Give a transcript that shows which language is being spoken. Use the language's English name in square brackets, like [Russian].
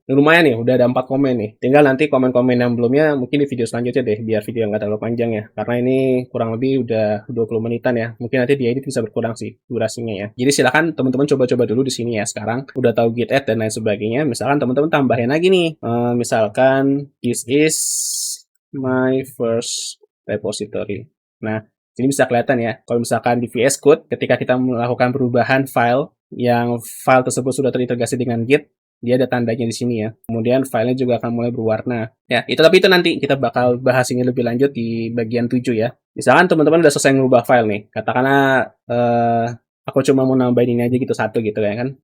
[Indonesian] Lumayan nih, udah ada 4 komen nih. Tinggal nanti komen-komen yang belumnya mungkin di video selanjutnya deh, biar video nggak terlalu panjang ya. Karena ini kurang lebih udah 20 menitan ya. Mungkin nanti di edit bisa berkurang sih durasinya ya. Jadi silakan teman-teman coba-coba dulu di sini ya sekarang. Udah tahu git add dan lain sebagainya. Misalkan teman-teman tambahin lagi nih. Misalkan [English] this is my first repository. [Indonesian] Nah, ini bisa kelihatan ya. Kalau misalkan di VS Code, ketika kita melakukan perubahan file, yang file tersebut sudah terintegrasi dengan Git, dia ada tandanya di sini ya. Kemudian filenya juga akan mulai berwarna. Ya, tapi itu nanti kita bakal bahas ini lebih lanjut di bagian 7 ya. Misalkan teman-teman udah selesai ngubah file nih. Katakanlah aku cuma mau nambahin ini aja gitu satu gitu ya kan.